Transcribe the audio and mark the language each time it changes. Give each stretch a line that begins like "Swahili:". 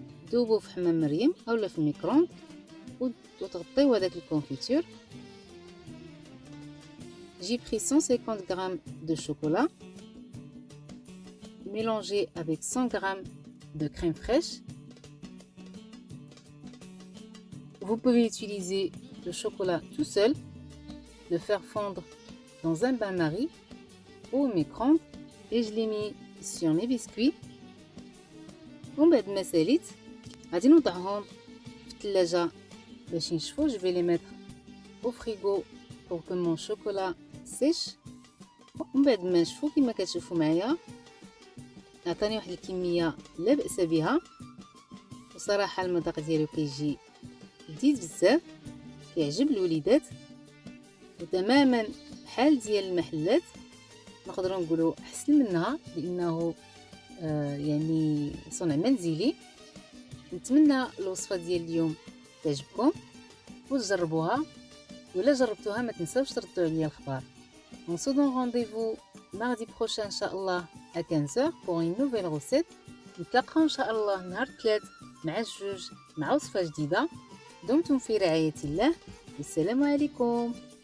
Arabic: ذوبوا في حمام مريم اولا في الميكرووند وتغطيو هذاك الكونفيتور.
French: J'ai pris 150 g de chocolat mélangé avec 100 g de crème fraîche. Vous pouvez utiliser le chocolat tout seul, le faire fondre dans un bain-marie ou au micro-ondes et je l'ai mis sur mes biscuits.
Arabic: ومن بعد ما ساليت غادي نوضعهم في الثلاجة باش ينشفوا.
French: Je vais les mettre au frigo pour que mon chocolat sèche.
Arabic: ومن بعد ما نشفوا كما كتشوفوا معايا عطاني واحد الكميه لا باس بها، وصراحه المذاق ديالو كيجي لذيذ بزاف، كيعجب الوليدات وتماما بحال ديال المحلات. نقدروا نقولوا احسن منها لانه يعني صنع منزلي. نتمنى الوصفه ديال اليوم تعجبكم وتجربوها، ولا جربتوها ما تنساوش تردوا عليا الخبر.
French: On se donne rendez-vous mardi prochain inchallah à 15h pour une nouvelle recette.
Arabic: نتلاقاو ان شاء الله نهار الثلاث مع الجوج مع وصفه جديده. دمتم في رعايه الله والسلام عليكم.